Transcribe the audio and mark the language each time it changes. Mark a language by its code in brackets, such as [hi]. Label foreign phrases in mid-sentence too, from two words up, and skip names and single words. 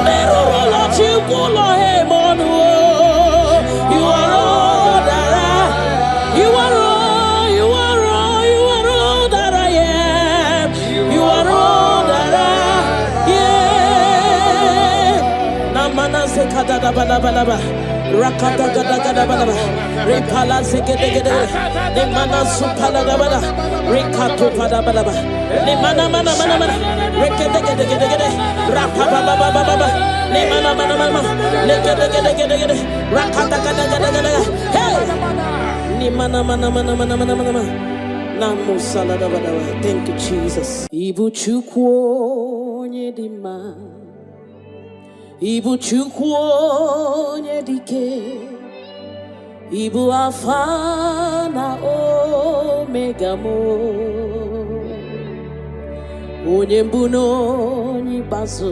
[en] Never roll out, you pull him on the wall. You are all that I am. You are all, you are all, you are all that I am. You are all that I am. Namana sekada da bala bala ba. Rakata gada gada bala. Repala segede gede. Ne mana supala da bala. Rekato pada bala ba. Ne mana mana mana mana. Rekete gede gede gede. Rapa ba ba ba ba ba. Ne mana mana mana. Ne gede gede gede gede. Rakata gada gada gada. Hey. Ne mana mana mana mana mana mana. Namo salada bala. Thank you, Jesus. [ig] Ibu chukwo nyedima. Ibu chukwu onye dike. Ibu alfa na omega mo. Onye mbu n'onye ikpeazụ.